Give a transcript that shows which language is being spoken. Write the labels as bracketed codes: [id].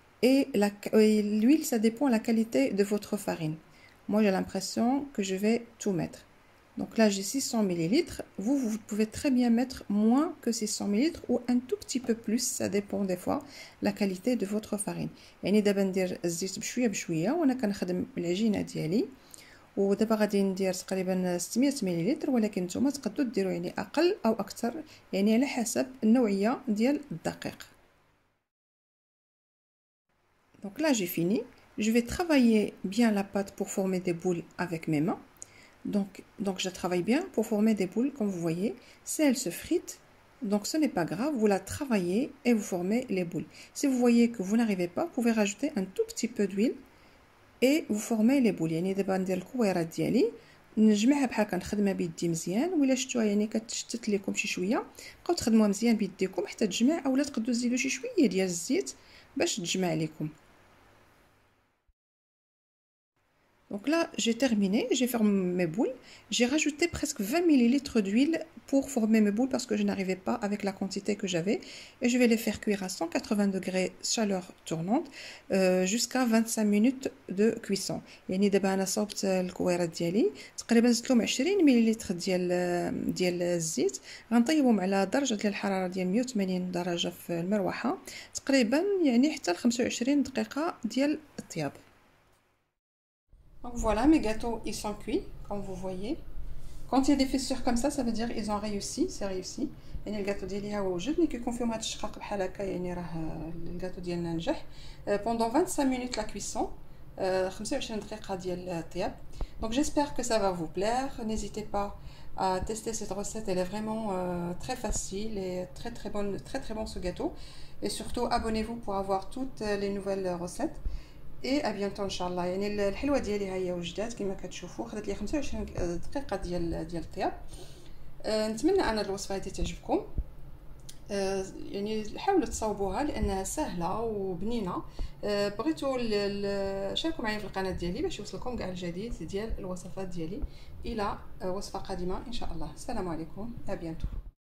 [fr] Et l'huile, ça dépend de la qualité de votre farine. Moi, j'ai l'impression que je vais tout mettre. Donc là, j'ai 600 ml. Vous pouvez très bien mettre moins que 600 ml ou un tout petit peu plus. Ça dépend des fois la qualité de votre farine. [ar] يعني دابا ندير الزيت بشويه بشويه وانا كنخدم العجينه ديالي. ودابا غادي ندير تقريبا 600 ملل، ولكن نتوما تقدروا ديروا يعني اقل او اكثر، يعني على حسب النوعيه ديال الدقيق. [fr] Donc là j'ai fini. Je vais travailler bien la pâte pour former des boules avec mes mains. Donc je travaille bien pour former des boules comme vous voyez. Si elle se frite, donc ce n'est pas grave, vous la travaillez et vous formez les boules. Si vous voyez que vous n'arrivez pas, vous pouvez rajouter un tout petit peu d'huile et vous formez les boules. [ar] يعني دابا ندير الكويرات ديالي نجمعها بحال كنخدمها بيدي مزيان، ولا شفتوها يعني كتشتت لكم شي شويه بقاو تخدموها مزيان بيديكم حتى تجمع، اولا تقدروا تزيدوا شي شويه ديال الزيت باش تجمع لكم. [fr] Donc là, j'ai terminé, j'ai formé mes boules. J'ai rajouté presque 20 ml d'huile pour former mes boules parce que je n'arrivais pas avec la quantité que j'avais. Et je vais les faire cuire à 180 degrés chaleur tournante jusqu'à 25 minutes de cuisson. [ar] يعني دابا انا صوبت الكويرات ديالي تقريبا زدت لهم 20 ملل ديال الزيت، غنطيبهم على درجه ديال الحراره ديال 180 درجه في المروحه تقريبا يعني حتى ل 25 دقيقه ديال الطياب. [fr] Donc voilà, mes gâteaux, ils sont cuits, comme vous voyez. Quand il y a des fissures comme ça veut dire qu'ils ont réussi, c'est réussi. [ar] يعني الجاتو ديالي ها هو وجد، ملي كيكون فيهم هاد الشقاق بحال هكا يعني راه الجاتو ديالنا نجح. [fr] Pendant 25 minutes la cuisson, 25 [ar] دقيقة ديال الطياب. [fr] Donc j'espère que ça va vous plaire. N'hésitez pas à tester cette recette, elle est vraiment très facile et très bonne, très bon ce gâteau. Et surtout abonnez-vous pour avoir toutes les nouvelles recettes. اي ابيانتو ان شاء الله. [ar] يعني الحلوه ديالي ها هي وجدات كما كتشوفوا، خدات لي 25 دقيقه ديال الطياب. نتمنى ان الوصفه هذه تعجبكم. يعني حاولوا تصاوبوها لانها سهله وبنينه. بغيتوا شاركوا معايا في القناه ديالي باش يوصلكم كاع الجديد ديال الوصفات ديالي. الى وصفه قادمه ان شاء الله. السلام عليكم، ابيانتو.